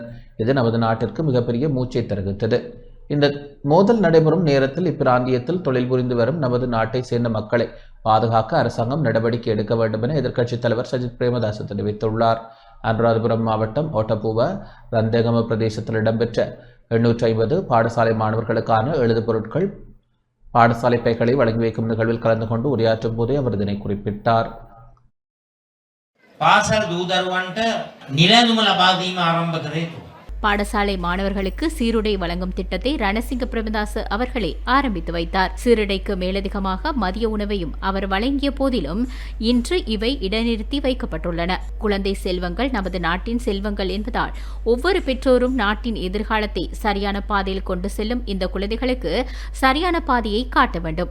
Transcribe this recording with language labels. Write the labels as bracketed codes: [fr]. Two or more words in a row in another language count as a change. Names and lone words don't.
[ta] இது நமது நாட்டிற்கு மிகப்பெரிய மூச்சை தருகின்றது. இந்த மோதல் நடைபெறும் நேரத்தில் இப்பிராந்தியத்தில் தொழில் புரிந்து வரும் நமது நாட்டை சேர்ந்த மக்களை பாதுகாக்க அரசாங்கம் நடவடிக்கை எடுக்க வேண்டும் என எதிர்க்கட்சித் தலைவர் சஜித் பிரேமதாச தெரிவித்துள்ளார். அனுராதபுரம் மாவட்டம் ஓட்டப்பூவ ரந்தேகம பிரதேசத்தில் இடம்பெற்ற 850 பாடசாலை மாணவர்களுக்கான எழுது பொருட்கள் பாடசாலை பைகளை வழங்கி வைக்கும் நிகழ்வில் கலந்து கொண்டு உரையாற்றும் போதே அவர் இதனை குறிப்பிட்டார். [si] පාසල් දූ දරුවන්ට නිලැඳුම ලබා දීම ආරම්භ කර යුතුයි. [ta] பாடசாலை மாணவர்களுக்கு சீருடை வழங்கும் திட்டத்தை ரணசிங்க பிரேமதாச அவர்களே ஆரம்பித்து வைத்தார். சீருடைக்கு மேலதிகமாக மதிய உணவையும் அவர் வழங்கிய போதிலும் இன்று இவை இடைநிறுத்தி வைக்கப்பட்டுள்ளன. குழந்தை செல்வங்கள் நமது நாட்டின் செல்வங்கள் என்பதால் ஒவ்வொரு பெற்றோரும் நாட்டின் எதிர்காலத்தை சரியான பாதையில் கொண்டு செல்லும் இந்த குழந்தைகளுக்கு சரியான பாதையை காட்ட வேண்டும்.